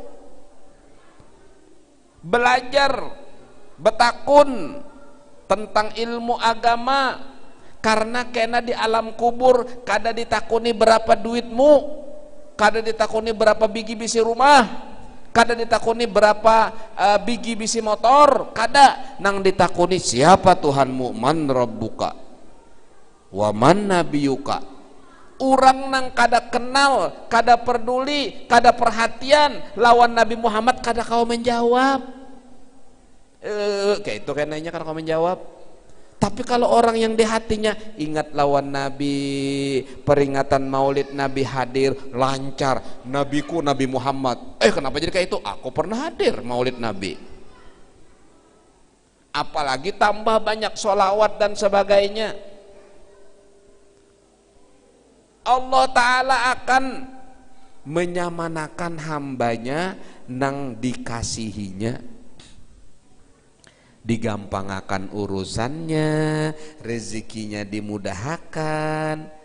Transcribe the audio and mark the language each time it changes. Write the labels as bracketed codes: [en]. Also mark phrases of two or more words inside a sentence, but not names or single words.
[bjn] Belajar betakun tentang ilmu agama, karena kena di alam kubur kada ditakuni berapa duitmu, kada ditakuni berapa biji bisi rumah, kada ditakuni berapa biji bisi motor, kada, nang ditakuni siapa Tuhanmu, [ar] من ربك ومن نبيك. [bjn] Urang nang kada kenal, kada peduli, kada perhatian lawan Nabi Muhammad, kada kau menjawab. Kayak itu kenanya kada kau menjawab. [id] Tapi kalau orang yang di hatinya ingat lawan Nabi, peringatan Maulid Nabi hadir lancar, nabiku Nabi Muhammad. Kenapa jadi kayak itu? Aku pernah hadir Maulid Nabi. Apalagi tambah banyak sholawat dan sebagainya. [bjn] Allah Ta'ala akan menyamanakan hambanya nang dikasihinya, digampangakan urusannya, rezekinya dimudahkan.